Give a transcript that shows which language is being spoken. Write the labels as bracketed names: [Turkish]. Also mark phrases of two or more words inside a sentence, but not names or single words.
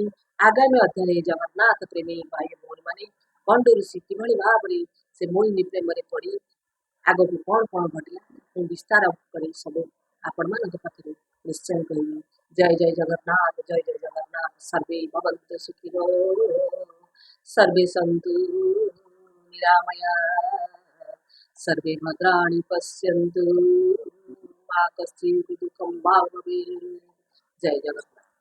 [Odia] ଆଗାମୀ ଅଧ୍ୟାୟରେ ଜଗନ୍ନାଥ ପ୍ରେମୀ ଭାଇ ଭଉଣୀ ମାନେ କଣ୍ଡୁ ଋଷି କିଭଳି ଭାବରେ ସେ ମୋହିନୀ ପ୍ରେମରେ ପଡ଼ି ଆଗକୁ କଣ କଣ ଘଟିଲା ମୁଁ ବିସ୍ତାର କରି ସବୁ ଆପଣମାନଙ୍କ ପାଖରେ ନିଶ୍ଚୟ କହିବି। ଜୟ ଜୟ ଜଗନ୍ନାଥ, ଜୟ ଜୟ ଜଗନ୍ନାଥ। [Sanskrit] ସର୍ବେ ଭବନ୍ତୁ ସୁଖିନୋ, ସର୍ବେ ସନ୍ତୁ ନିରାମୟା, सर्वे भद्राणि पश्यन्तु मा कश्चित् दुःखं मा भवेत्। जय जगन्नाथ।